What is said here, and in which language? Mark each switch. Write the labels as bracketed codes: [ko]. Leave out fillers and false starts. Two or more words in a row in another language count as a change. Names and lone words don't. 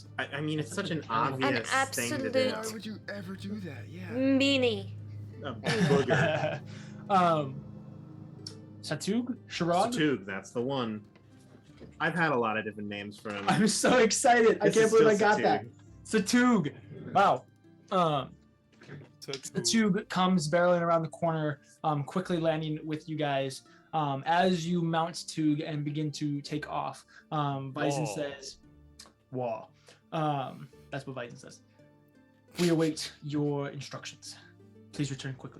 [en] I mean, it's such an An obvious thing to do. absolute- would you ever do that? Yeah. Meanie. A booger. Satug? Sharad? Satug, that's the one. I've had a lot of different names for him. I'm so excited. I This can't is believe I still got that. Satug. Satug. Wow. Satug comes barreling around the corner, quickly landing with you guys. As you mount Tug and begin to take off, Bison Whoa. says, "Wah." That's what Bison says. We await your instructions. Please return quickly.